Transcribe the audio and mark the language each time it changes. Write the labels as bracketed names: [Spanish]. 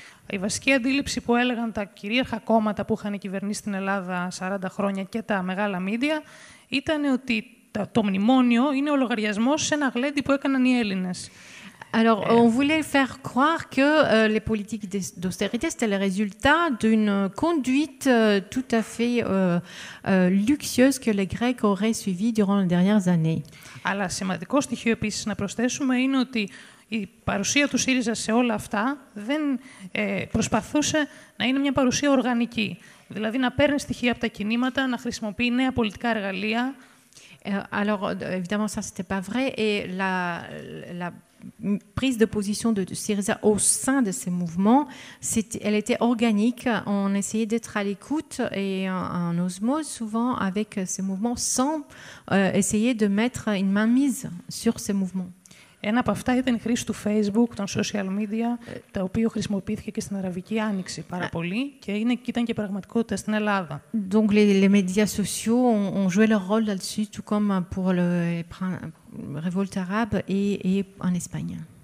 [Greek] Η βασική αντίληψη που έλεγαν τα κυρίαρχα κόμματα που είχαν κυβερνήσει στην Ελλάδα 40 χρόνια και τα μεγάλα μίντια ήταν ότι το μνημόνιο είναι ο λογαριασμός σε ένα γλέντι που έκαναν οι Έλληνες. [French] Alors, on voulait faire croire que les politiques d'austérité, c'était le résultat d'une conduite tout à fait luxueuse que les Grecs auraient suivie durant les dernières années. [Greek] Αλλά σημαντικό στοιχείο επίσης να προσθέσουμε είναι ότι η παρουσία του ΣΥΡΙΖΑ σε όλα αυτά δεν προσπαθούσε να είναι μια παρουσία οργανική. Δηλαδή να παίρνει στοιχεία από τα κινήματα, να χρησιμοποιεί νέα πολιτικά εργαλεία. [French] Alors, évidemment, ça, c'était pas vrai. Et la prise de position de Syriza au sein de ces mouvements, elle était organique. On essayait d'être à l'écoute et en osmose souvent avec ces mouvements sans essayer de mettre une mainmise sur ces mouvements. [Greek] Ένα από αυτά ήταν η χρήση του Facebook, των social media, το οποίο χρησιμοποιήθηκε και στην Αραβική Άνοιξη πάρα πολύ και ήταν και πραγματικότητα στην Ελλάδα. [French] Donc les médias sociaux ont joué leur rôle là-dessus, tout comme pour les révoltes arabes et en Espagne.